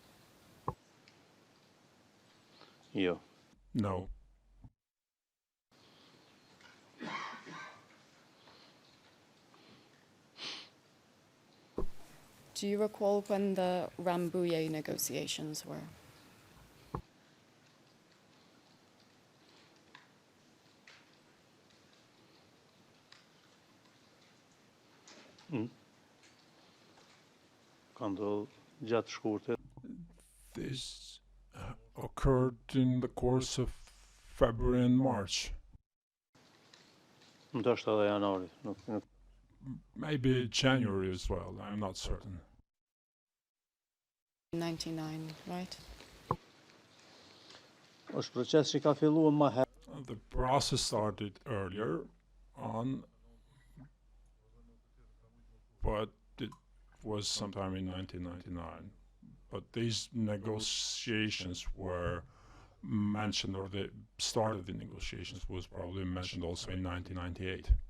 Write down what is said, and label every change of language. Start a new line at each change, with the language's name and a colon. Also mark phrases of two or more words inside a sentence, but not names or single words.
Albanian: jo.
English: No. Do you recall when the Rambouillet negotiations were?
Albanian: Ka ndodhur gjatë shkurtë.
English: This occurred in the course of February and March.
Albanian: Ndoshta edhe janari, nuk
English: Maybe January as well, I'm not certain. 99, right?
Albanian: është proces që ka filluar më herë.
English: The process started earlier on. but it was sometime in 1999. But these negotiations were mentioned, or the start of the negotiations was probably mentioned also in 1998.